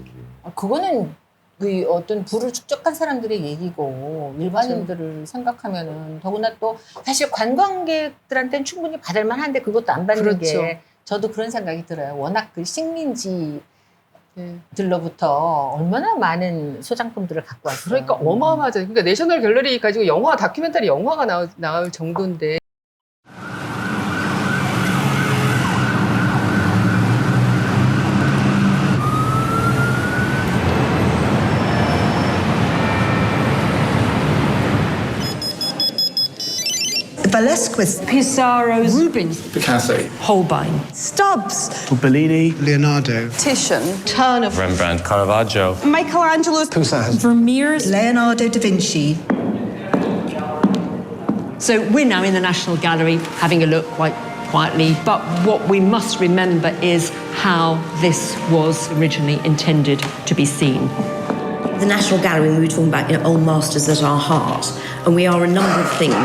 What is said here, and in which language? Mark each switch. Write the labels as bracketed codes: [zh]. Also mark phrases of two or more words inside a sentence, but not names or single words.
[ko] 그거는 그 어떤 부를 축적한 사람들의 얘기고 일반인들을 생각하면은 더구나 또 사실 관광객들한테는 충분히 받을 만한데 그것도 안 받는 그렇죠. 게 저도 그런 생각이 들어요. 워낙 그 식민지 네. 들로부터 얼마나 많은 소장품들을 갖고 왔어요. 그러니까 어마어마하죠. 그러니까 내셔널 갤러리 가지고 영화 다큐멘터리 영화가 나올 정도인데. [en] Velasquez, Pissarro's, Rubens, Picasso, Holbein, Stubbs, Bellini, Leonardo, Titian, Turner, Rembrandt, Caravaggio. Michelangelo's, Poussin. Vermeer's. Leonardo da Vinci. So we're now in the National Gallery having a look quite quietly, but what we must remember is how this was originally intended to be seen. The National Gallery, we were talking about old masters at our heart, and we are a number of things.